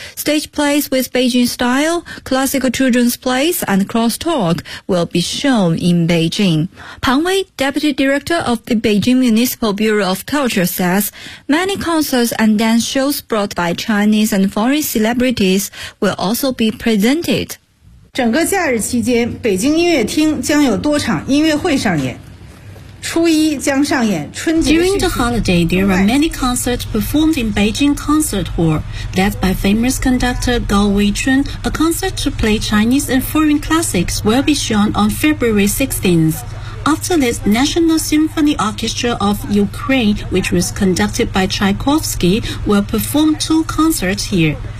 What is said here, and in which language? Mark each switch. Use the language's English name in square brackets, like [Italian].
[English] Stage plays with Beijing style, classical children's plays, and crosstalk will be shown in Beijing. Pang Wei, Deputy Director of the Beijing Municipal Bureau of Culture, says many concerts and dance shows brought by Chinese and foreign celebrities will also be presented. [Chinese] 整个假日期间，北京音乐厅将有多场音乐会上演。 [English] During the holiday, there are many concerts performed in Beijing Concert Hall, led by famous conductor Gao Weichun. A concert to play Chinese and foreign classics will be shown on February 16th. After this, National Symphony Orchestra of Ukraine, which was conducted by Tchaikovsky, will perform two concerts here.